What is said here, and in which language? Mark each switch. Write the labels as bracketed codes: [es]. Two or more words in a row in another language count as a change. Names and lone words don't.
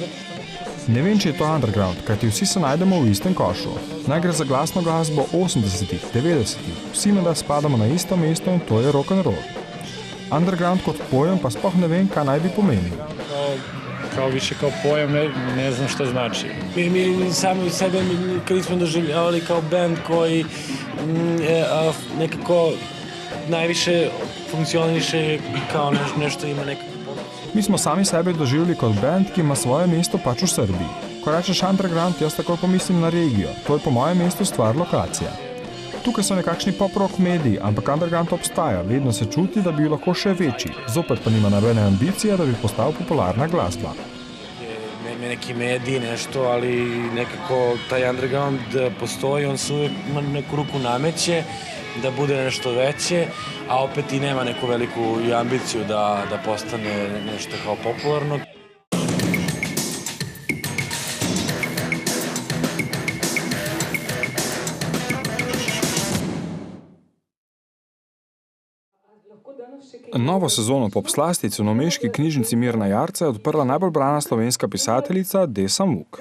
[sl] Ne vem, če je to underground, kajti vsi se najdemo v istem košu. Naj gre za glasno glasbo 80-ih, 90-ih. Vsi menda spadamo na isto mesto in to je rock'n'roll. Underground kot pojem pa sploh ne vem, kaj naj bi pomenil. [sr] Kao više kao pojem, ne znam šta znači. Mi sami sebe nismo doživljavali kao band koji nekako najviše funkcioniše kao nešto ima nekako. [sl] Mi smo sami sebe doživljali kot band, ki ima svoje mesto pač v Srbiji. Ko rečeš underground, jaz takoj pomislim na regijo. To je po mojem mestu stvar lokacija. Tukaj so nekakšni pop-rock mediji, ampak underground obstaja, vedno se čuti, da bi bil lahko še večji. Zopet pa nima nobene ambicije, da bi postal popularna glasba. [sr] Neki mediji, nešto, ali nekako taj underground postoji, on se uvijek neku ruku nameće da bude nešto veće, a opet i nema neku veliku ambiciju da postane nešto kao popularno. [sl] Novo sezono Popslastic v novomeški knjižnici Mirna Jarca je odprla najbolj brana slovenska pisateljica Desa Muck.